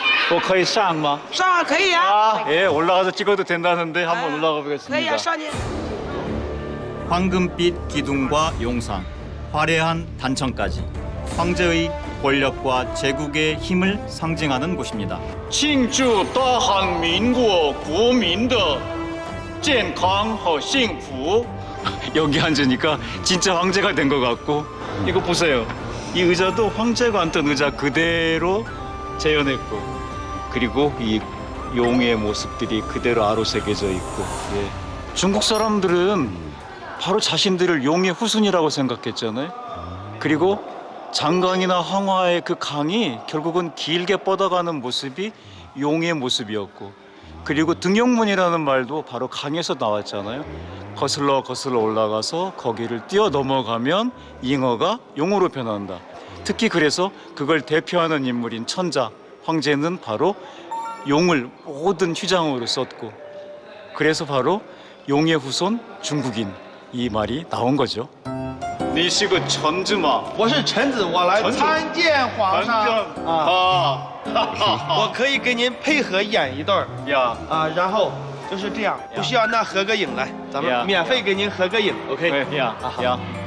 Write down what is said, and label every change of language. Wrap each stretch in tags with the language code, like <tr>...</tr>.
<zh>我可以上吗? 上可以啊.</zh> <ko>예, 올라가서 찍어도 된다는데 한번 올라가 보겠습니다.</ko> <zh>可以啊，上去。</zh> <ko>황금빛 기둥과 용상, 화려한 단청까지 황제의 권력과 제국의 힘을 상징하는 곳입니다.</ko> <zh>庆祝大韩民国国民的健康和幸福.</zh> <ko>여기 앉으니까 진짜 황제가 된 것 같고 이거 보세요. 이 의자도 황제가 앉던 의자 그대로 재현했고 그리고 이 용의 모습들이 그대로 아로새겨져 있고. 예. 중국 사람들은 바로 자신들을 용의 후손이라고 생각했잖아요. 그리고 장강이나 황화의 그 강이 결국은 길게 뻗어가는 모습이 용의 모습이었고 그리고 등용문이라는 말도 바로 강에서 나왔잖아요. 거슬러 거슬러 올라가서 거기를 뛰어 넘어가면 잉어가 용으로 변한다. 특히 그래서 그걸 대표하는 인물인 천자, 황제는 바로 용을 모든 휘장으로 썼고 그래서 바로 용의 후손 중국인 이 말이 나온 거죠.</ko> <zh>你是个臣子吗? 我是臣子，我来参见皇上啊！我可以给您配合演一段呀啊，然后就是这样，不需要那合个影来，咱们免费给您合个影 ，OK？呀呀，</zh>